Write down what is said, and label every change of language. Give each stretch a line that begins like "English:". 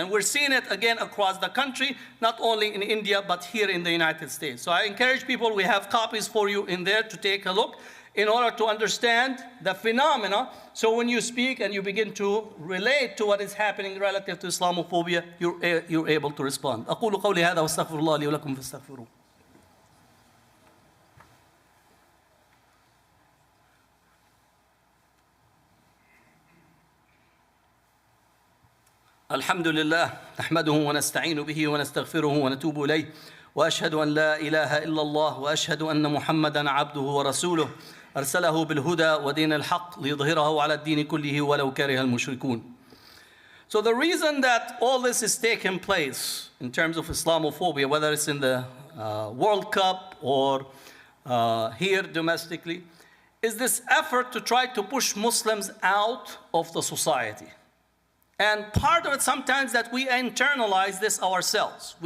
English: And we're seeing it again across the country, not only in India, but here in the United States. So I encourage people, we have copies for you in there to take a look in order to understand the phenomena. So when you speak and you begin to relate to what is happening relative to Islamophobia, you're able to respond.
Arabic: أقول قولي هذا واستغفر الله لي ولكم فاستغفروه. الحمد لله نحمده ونستعين به ونستغفره ونتوب إليه وأشهد أن لا إله إلا الله وأشهد أن محمدًا عبده ورسوله أرسله بالهدى ودين الحق ليظهره على الدين كله ولو كره المشركون.
English: So the reason that all this is taking place in terms of Islamophobia, whether it's in the World Cup or here domestically, is this effort to try to push Muslims out of the society. And part of it sometimes that we internalize this ourselves.